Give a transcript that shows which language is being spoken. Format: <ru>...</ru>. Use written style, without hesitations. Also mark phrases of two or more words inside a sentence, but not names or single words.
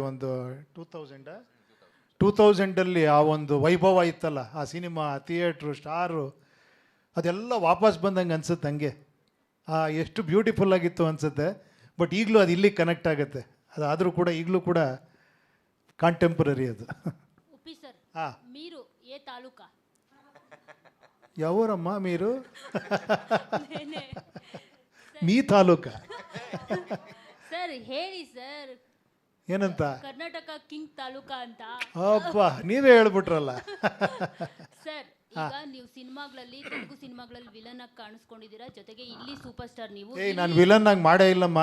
<kn>ಒಂದು 2000 ಆ ಒಂದು ವೈಭವ ಇತ್ತಲ್ಲ ಆ ಸಿನಿಮಾ, ಥಿಯೇಟ್ರು, ಸ್ಟಾರು, ಅದೆಲ್ಲ ವಾಪಸ್ ಬಂದಂಗೆ ಅನ್ಸುತ್ತೆ. ಹಂಗೆ ಎಷ್ಟು ಬ್ಯೂಟಿಫುಲ್ ಆಗಿತ್ತು ಅನಿಸುತ್ತೆ. ಬಟ್ ಈಗಲೂ ಅದು ಇಲ್ಲಿಗೆ ಕನೆಕ್ಟ್ ಆಗುತ್ತೆ. ಅದಾದರೂ ಕೂಡ ಈಗಲೂ ಕೂಡ ಕಾಂಟೆಂಪ್ರರಿ ಅದು. ಉಪ್ಪಿ ಸರ್,</kn> <te>మీరు ఏ తాలూకా ఎవరమ్మా మీరు? నేనే మీ ತಾಲೂಕಾ?</te> <kn>ಸರ್ ಹೇಳಿ ಸರ್, ಏನಂತ? ಕರ್ನಾಟಕ ಕಿಂಗ್ ತಾಲೂಕಾ ಅಂತ. ಅಪ್ಪ ನೀವೇ ಹೇಳ್ಬಿಟ್ರಲ್ಲ. ಸರ್ ಈಗ ನೀವು ಸಿನಿಮಾಗಳಲ್ಲಿ, ತೆಲುಗು ಸಿನಿಮಾಗಳಲ್ಲಿ ವಿಲನ್ ಆಗಿ ಕಾಣಿಸ್ಕೊಂಡಿದ್ದೀರಾ, ಜೊತೆಗೆ ಇಲ್ಲಿ</kn> <en>super star</en> <kn>ನೀವು. ಏಯ್ ನಾನು ವಿಲನ್ ಆಗಿ ಮಾಡೇ ಇಲ್ಲಮ್ಮ.</kn>